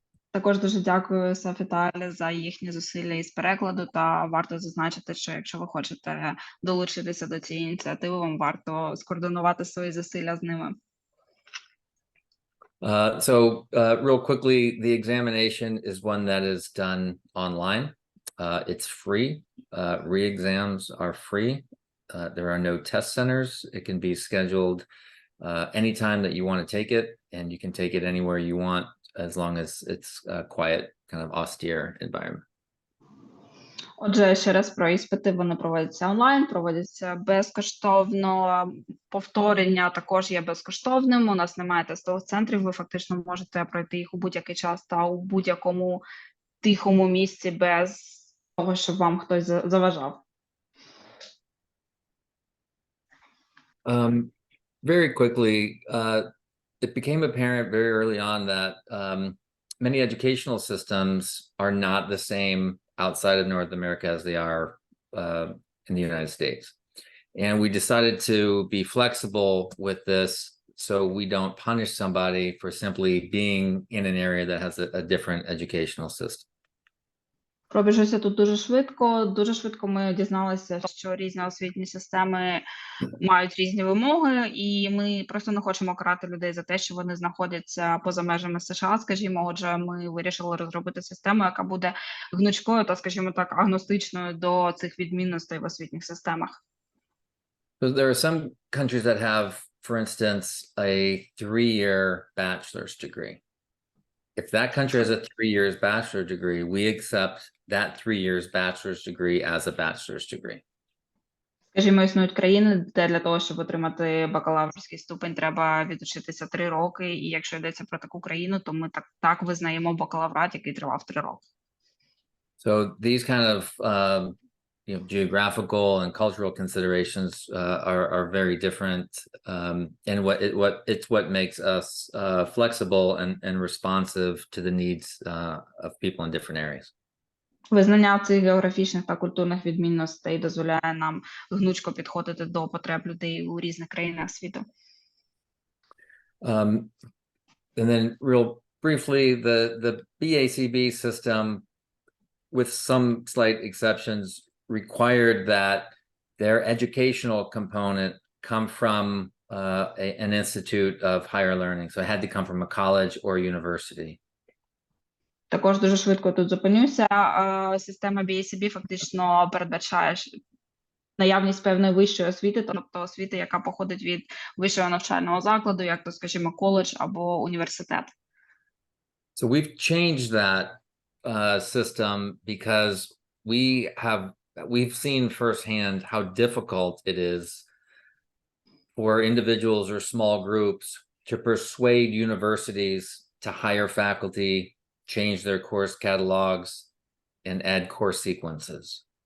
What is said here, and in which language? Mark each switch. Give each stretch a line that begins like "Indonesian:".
Ukrainian: Також дуже дякую Софі та Алі за їхні зусилля із перекладу, та варто зазначити, що якщо ви хочете долучитися до цієї ініціативи, вам варто скоординувати свої зусилля з ними.
English: Real quickly, the examination is one that is done online. It's free. Re-exams are free. There are no test centers. It can be scheduled anytime that you want to take it, and you can take it anywhere you want as long as it's a quiet, kind of austere environment.
Ukrainian: Отже, ще раз про іспити. Вони проводяться онлайн, проводяться безкоштовно. Повторення також є безкоштовним. У нас немає тестових центрів. Ви фактично можете пройти їх у будь-який час та у будь-якому тихому місці без того, щоб вам хтось заважав.
English: Very quickly, it became apparent very early on that many educational systems are not the same outside of North America as they are in the United States. And we decided to be flexible with this so we don't punish somebody for simply being in an area that has a different educational system.
Ukrainian: Пробіжуся тут дуже швидко. Дуже швидко ми дізналися, що різні освітні системи мають різні вимоги, і ми просто не хочемо карати людей за те, що вони знаходяться поза межами США, скажімо. Отже, ми вирішили розробити систему, яка буде гнучкою та, скажімо так, агностичною до цих відмінностей в освітніх системах.
English: So there are some countries that have, for instance, a 3-year bachelor's degree. If that country has a 3 years bachelor's degree, we accept that 3 years bachelor's degree as a bachelor's degree.
Ukrainian: Скажімо, існують країни, де для того, щоб отримати бакалаврський ступень, треба відучитися 3 роки, і якщо йдеться про таку країну, то ми так визнаємо бакалаврат, який тривав 3 роки.
English: So these kind of geographical and cultural considerations are very different, and what makes us flexible and responsive to the needs of people in different areas.
Ukrainian: Визнання цих географічних та культурних відмінностей дозволяє нам гнучко підходити до потреб людей у різних країнах світу.
English: And then real briefly, the BACB system, with some slight exceptions, required that their educational component come from an institute of higher learning. So it had to come from a college or university.
Ukrainian: Також дуже швидко тут зупинюся. Система BACB фактично передбачає наявність певної вищої освіти, тобто освіти, яка походить від вищого навчального закладу, як то, скажімо, коледж або університет.
English: So we've changed that system because we've seen firsthand how difficult it is for individuals or small groups to persuade universities to hire faculty, change their course catalogs, and add course sequences.